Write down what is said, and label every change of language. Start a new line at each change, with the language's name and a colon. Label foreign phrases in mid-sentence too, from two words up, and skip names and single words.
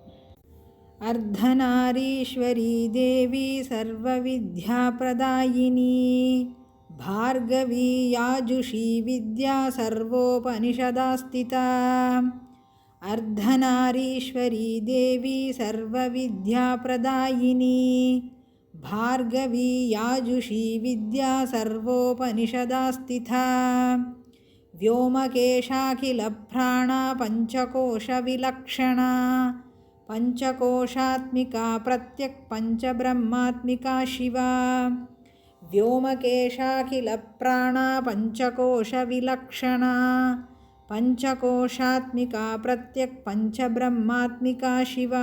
Sanskrit: अर्धनारीश्वरी देवी सर्वविद्या प्रदायिनी भार्गवी याजुषी विद्या सर्वोपनिषदास्थिता. अर्धनारीश्वरी देवी सर्वविद्या प्रदायिनी भार्गवी याजुषी विद्या सर्वोपनिषदास्थिता. व्योमकेशाखिल प्राणा पंचकोश विलक्षणा पंचकोशात्मिका प्रत्यक् पंचब्रह्मात्मिका शिवा. व्योमकेशाखिल प्राणा पंचकोश विलक्षणा पंचकोशात्मिका प्रत्यक् पंचब्रह्मात्मिका शिवा.